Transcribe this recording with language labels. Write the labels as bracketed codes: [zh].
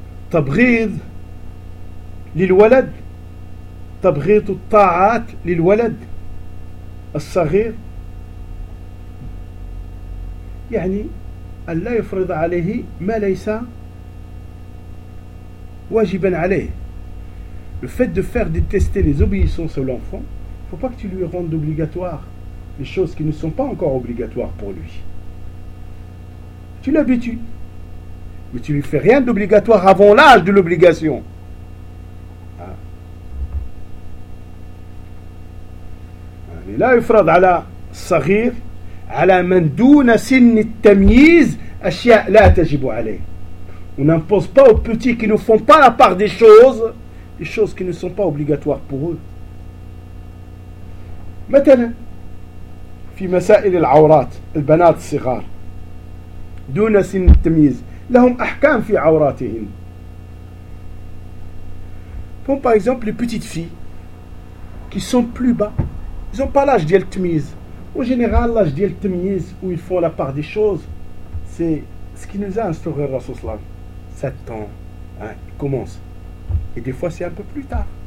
[ar] تبغيض للولد تبغيض الطاعات للولد الصغير يعني ألا يفرض عليه ما ليس واجبا عليه. [fr] Le fait de faire détester les obéissances à l'enfant, faut pas que tu lui rendes obligatoire les choses qui ne sont pas encore obligatoires pour lui. Tu l'habitues, mais tu lui fais rien d'obligatoire avant l'âge de l'obligation. Ah. [ar] لا يفرض على الصغير على من دون سن التمييز أشياء لا تجب عليه. [fr] On n'impose pas aux petits qui ne font pas la part des choses, les choses qui ne sont pas obligatoires pour eux. [ar] مثلا في مسائل العورات البنات الصغار دون سن التمييز لهم أحكام في عوراتهم. [fr] Bon, par exemple, les petites filles qui sont plus bas, ils n'ont pas l'âge d'y être mises. En général, l'âge d'y être mises où ils font la part des choses, c'est ce qui nous a instauré le Rasoul Salam. 7 ans, hein, il commence. Et des fois, c'est un peu plus tard.